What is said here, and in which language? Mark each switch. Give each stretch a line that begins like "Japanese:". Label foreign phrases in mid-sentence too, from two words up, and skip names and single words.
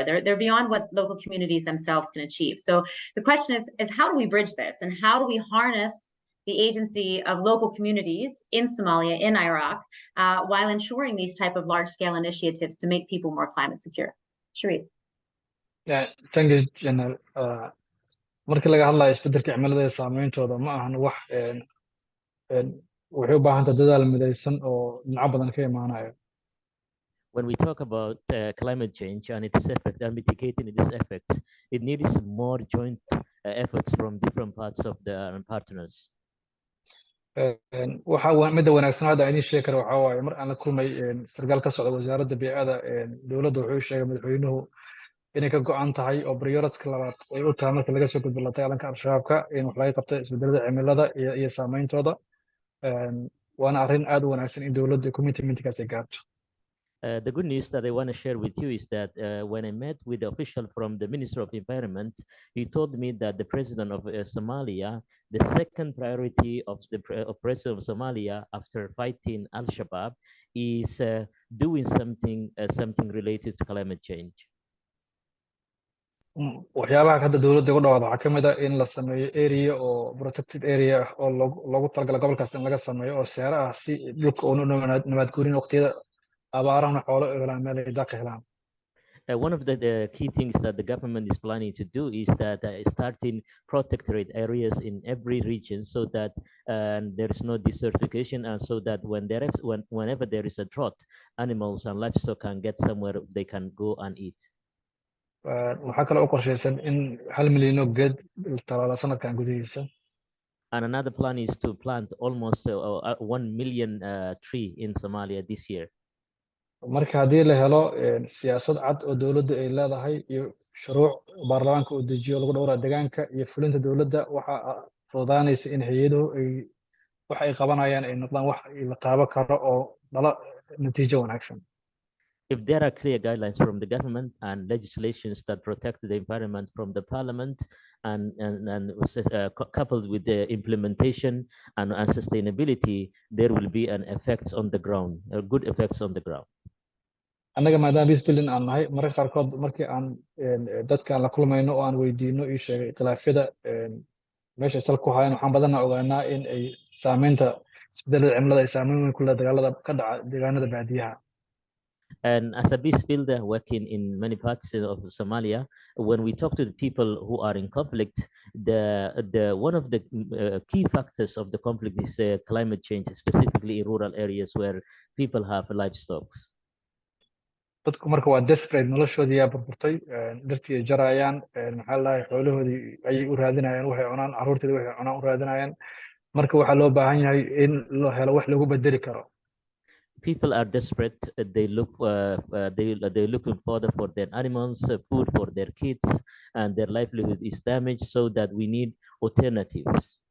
English: They're beyond what local communities themselves can achieve. So the question is how do we bridge this, and how do we harness the agency of local communities in Somalia, in Iraq, while ensuring these type of large-scale initiatives to make people more climate secure? Sharif. Thank you, General.
Somali: Markii laga hadlayo isbeddelka cimilada ee saameyntooda ma ahan wax waxay u baahan tahay dadaal midaysan oo dhinaco badan ka imaanayo.
English: When we talk about climate change and its effect and mitigating its effects, it needs more joint efforts from different parts of the partners.
Somali: waxa midda wanaagsan hadda idin sheegi kara waxa waaye mar aan la kulmay sarkaal ka socda wasaaradda biicada dowladda wuxuu sheegay madaxweynuhu inay ka go'an tahay oo priorityka labaad ay u tahay marka laga soo gudbo la dagaalanka al-shabaabka in wax laga qabto isbedelada cimilada iyo saameyntooda waana arrin aad u wanaagsan in dowladda commitmentkaas ay gaarto.
English: The good news that I want to share with you is that when I met with the official from the Minister of Environment, he told me that the president of Somalia, the second priority of the president of Somalia after fighting Al-Shabaab is doing something related to climate change.
Somali: waxyaabaha hadda dowladda ugu dhawaada waxaa ka mid ah in la sameeyo area oo
English: protected area
Somali: oo loogu talagala gobolkaas in laga sameeyo oo seera ah si dhulka uunu nabaad guurin waqtiyada abaarahana xoolo helaan meel ay daaq helaan.
English: One of the key things that the government is planning to do is that starting protectorate areas in every region so that there is no desertification, and so that whenever there is a drought, animals and livestock can get somewhere they can go and eat.
Somali: waxaa kale oo qorshaysan in 1 milyan oo geed talaala sanadkan gudihiisa.
English: And another plan is to plant almost 1 million tree in Somalia this year.
Somali: marka haddii la helo siyaasad cad oo dowladdu ay leedahay iyo shuruuc baarlamaanka uu dejiyo lagu dhowraa deegaanka iyo fulinta dowladda waxaa fududaanaysa in hay-aduhu wax ay qabanayaan ay noqdaan wax la taaban karo oo dhala natiijo wanaagsan.
English: If there are clear guidelines from the government and legislations that protect the environment from the parliament and coupled with the implementation and sustainability, there will be an effects on the ground, good effects on the ground.
Somali: annaga maadaama
English: peace building
Somali: aan nahay mararka qaarkood markii aan dadka aan la kulmayno oo aan weydiino ii sheegay khilaafyada meesha sal ku hayaan waxaan badanaa ogaanaa in ay saameynta isbedelada cimilada ay saameyn weyn ku leh dagaalada ka dhaca deegaanada baadiyaha.
English: And as a peace builder working in many parts of Somalia, when we talk to the people who are in conflict, the one of the key factors of the conflict is climate change, specifically in rural areas where people have livestock.
Somali: dadku marka waa desperate, noloshoodii yaa burburtay, dhirtii ay jarayaan, maxaa la dhahay xoolahoodii ayay u raadinayaan waxay cunaan, carruurtoodii waxay cunaan u raadinayaan. marka waxaa loo baahan yahay in loo helo wax lagu bedeli karo.
English: People are desperate. They look they're looking further for their animals, food for their kids, and their livelihood is damaged, so that we need alternatives.